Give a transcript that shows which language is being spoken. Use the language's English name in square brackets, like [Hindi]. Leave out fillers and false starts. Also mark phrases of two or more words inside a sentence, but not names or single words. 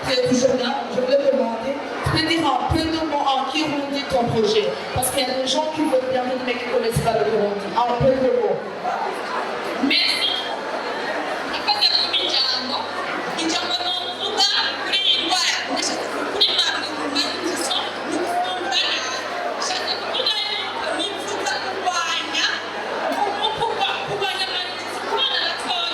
[French] toujours là, je voulais te demander, tu peux dire un peu de mots en Kirundi ton projet? Parce qu'il y a des gens qui veulent bien venir mais qui ne connaissent pas le Kirundi. Un peu de mots. Merci. [Rundi] Akaza kumijambo. Ijambo n'ovuga kuri indwara. Ndashaka kuri malnutrition. Ndashaka kuvuga yuko nifuza kurwanya kurwanya malnutrition ku bana batoya.